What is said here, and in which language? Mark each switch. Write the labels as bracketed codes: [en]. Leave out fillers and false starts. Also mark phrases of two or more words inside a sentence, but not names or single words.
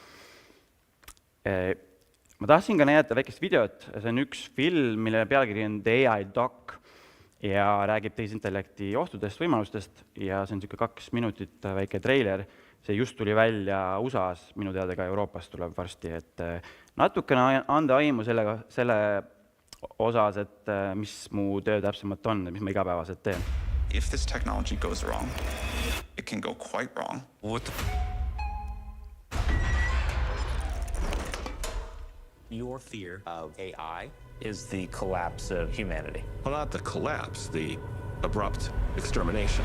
[et] Ma tahtsin ka näidata väikest videot, see on üks film, mille pealkiri on The AI Doc ja räägib tehisintellekti ohtudest, võimalustest ja see on 2 minutit väike treiler. See just tuli välja USA-s, minu teada ka Euroopas tuleb varsti, et natukene anda aimu selle osas, et mis mu töö täpsemalt on, mis ma igapäevaselt teen. [en] If this technology goes wrong, it can go quite wrong. Your fear of AI is the collapse of humanity. Well, not the collapse, the abrupt extermination.